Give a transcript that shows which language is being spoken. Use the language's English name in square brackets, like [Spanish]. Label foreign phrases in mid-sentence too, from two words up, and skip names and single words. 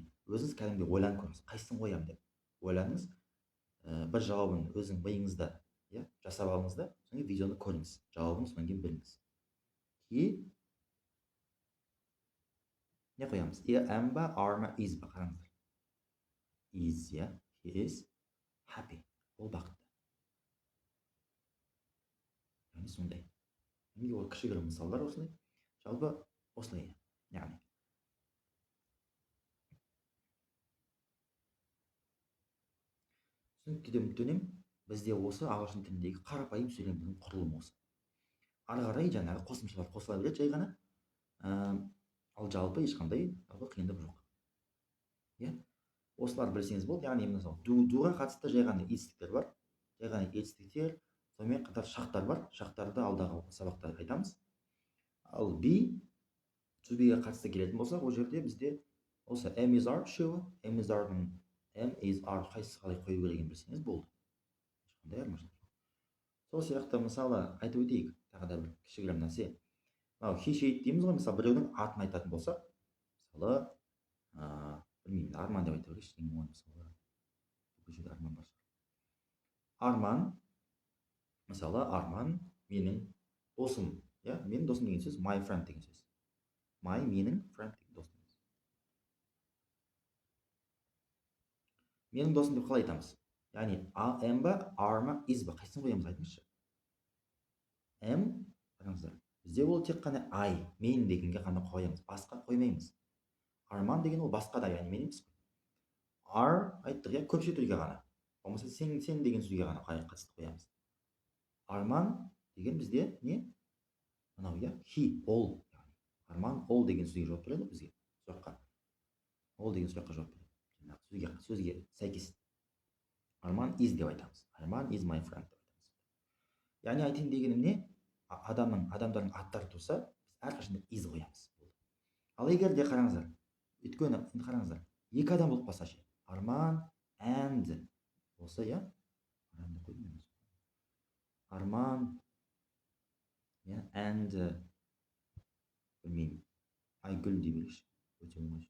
[Kazakh] Өзіңіз кәдімгідей ойланып көріңіз. Қайсысын қоямын деп ойланыңыз. Бір жауабын өзің миыңызда жасап алыңыз да, содан кейін видеоны көріңіз. Жауабын содан кейін біліңіз. Не қоямыз? Am ба, are ма, is ба? Қараңыздар. [English] Is, he is happy. [Kazakh] Ол бақытты. Яғни сондай. Ол кішігірім мысалдар осылай. Жалпы осылай. Яғни түсініктенем, бізде осы ағылшын тіліндегі қарапайым сөйлемдердің құрылымы осы. Ары қарай жаңағы қосымшалар қосыла береді жай ғана. Ал жалпы ешқандай қиындық жоқ. Осылар білсеңіз болды. Яғни мысалы доға қатысты жай ғана етістіктер бар. Жай ғана етістіктер, сонымен қатар шақтар бар. Шақтарды алдағы сабақта айтамыз. Ал be, to be-ге қатысты келетін болсақ, ол жерде бізде осы [English] am is are [Kazakh] үшеуі, [English] am is are- [Kazakh] ның [English] am is are [Kazakh] қайсысы қалай қою керегін білсеңіз болды. Ешқандай айырмашылық жоқ. Сол сияқты мысалы айтып өтейік, тағы да бір кішігірім нәрсе. He, she дейміз ғой, мысалы біреудің атын айтатын болсақ, мысалы білмеймін, Арман деп айта берейікші, мысалы бұл жерде Арман бар. Арман, мысалы Арман менің досым, менің досым деген сөз [English] my friend [Kazakh] деген сөз. My менің friend деген досым. Менің досым деп қалай айтамыз? Яғни am ба, are ма, is ба? Қайсысын қоямыз, айтыңызшы. Am, қараңыздар. Бізде ол тек қана I, мен дегенге ғана қоямыз, басқа қоймаймыз. Арман деген ол басқа да, яғни мен емес қой. Are айттық, көпше түрге ғана. Болмаса сен деген сөзге ғана қатысты қоямыз. Арман деген бізде не? Мынау, [English] he, all. [Kazakh] Арман all деген сөзге жауап береді бізге. Сұраққа. All деген сұраққа жауап береді. Сөзге сәйкес. Арман is деп айтамыз. Арман [English] is my friend [Kazakh] деп айтамыз. Яғни айтайын дегенім не? адамдардың аттары тұрса біз әрқашанда is қоямыз. Ал егер де қараңыздар, өйткені енді қараңыздар, екі адам болып қалса ше, Арман and болса, иә, Арман and білмеймін, Айгүл дей берейікші, өте оңай.